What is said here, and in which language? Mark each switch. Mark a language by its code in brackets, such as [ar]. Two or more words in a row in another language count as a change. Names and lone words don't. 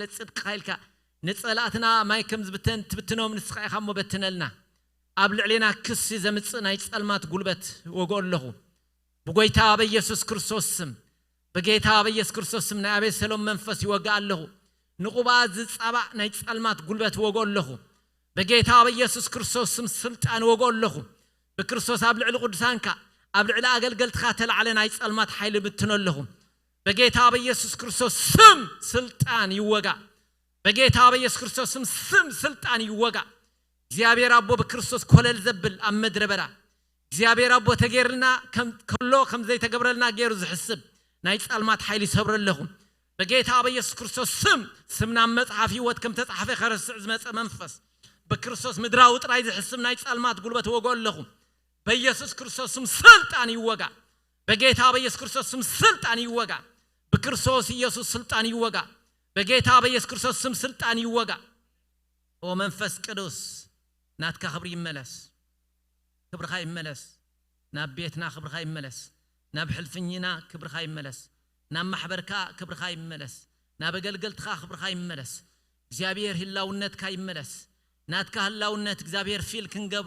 [ti] ጽድቅ ኃይልካ ንጸላእትና ማይ ከም ዝብተን ትብትኖም ንስኻ ኢኻ እሞ በትነልና ኣብ ልዕሌና ክስ ዘምጽእ ናይ ጸልማት ጉልበት ወግኦ ኣለኹ በጎይታ በኢየሱስ ክርስቶስ ስም በጌታ በኢየሱስ ክርስቶስ ስም ናይ አቤሰሎም መንፈስ ይወግእ ኣለኹ ንቁባ ዝጻባእ ናይ ጸልማት ጉልበት ወግኦ ኣለኹ በጌታ በኢየሱስ ክርስቶስ ስም ስልጣን ወግኦ ኣለኹ በክርስቶስ ኣብ ልዕሊ ቅዱሳንካ ኣብ ልዕሊ ኣገልገልትካ ተላዕለ ናይ ጸልማት ኃይል ብትኖ ኣለኹ በጌታ በኢየሱስ ክርስቶስ ስም ስልጣን ይወጋ በጌታ በኢየሱስ ክርስቶስ ስም ስልጣን ይወጋ እግዚአብሔር አቦ በክርስቶስ ኮለል ዘብል ኣብ ምድረ በዳ እግዚአብሔር አቦ ተገርልና ከሎ ከም ዘይተገብረልና ገይሩ ዝሕስብ ናይ ጸልማት ኃይል ይሰብር ኣለኹ በጌታ በኢየሱስ ክርስቶስ ስምና መጽሐፍ ሕይወት ከም ተጻሕፈ ከረስዕ ዝመጸ መንፈስ በክርስቶስ ምድራዊ ጥራይ ዝሕስብ ናይ ጸልማት ጉልበት ወግኦ ኣለኹ በኢየሱስ ክርስቶስ ስልጣን ይወጋ በጌታ በኢየሱስ ክርስቶስ ስልጣን ይወጋ በክርስቶስ ኢየሱስ ስልጣን ይወጋ በጌታ በኢየሱስ ክርስቶስ ስልጣን ይወጋ ኦ መንፈስ ቅዱስ ናትካ ክብሪ ይመለስ ክብርኻ ይመለስ ናብ ቤትና ክብርኻ ይመለስ ናብ ሕልፍኝና ክብርኻ ይመለስ ናብ ማሕበርካ ክብርኻ ይመለስ ናብ አገልገልትካ ክብርኻ ይመለስ እግዚአብሔር ህላውነትካ ይመለስ ናትካ ህላውነት እግዚአብሔር ፊል ክንገብሮ